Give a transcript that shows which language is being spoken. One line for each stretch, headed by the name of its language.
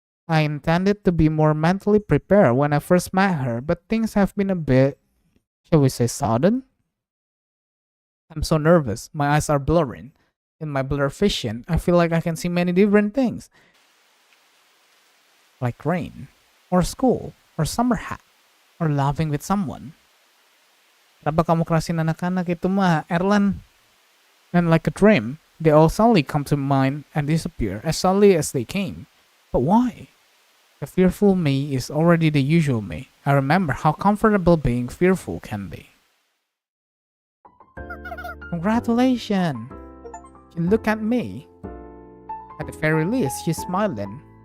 English: I intended to be more mentally prepared when I first met her, but things have been a bit, shall we say, sudden? I'm so nervous. My eyes are blurring. In my blurred vision, I feel like I can see many different things. Like rain, or school, or summer hat, or laughing with someone.
Indonesian: Kenapa kamu kerasin anak-anak itu mah, Erlan?
English: And like a dream, they all suddenly come to mind and disappear as suddenly as they came. But why? The fearful me is already the usual me. I remember how comfortable being fearful can be. Congratulations! You look at me. At the very least, she's smiling.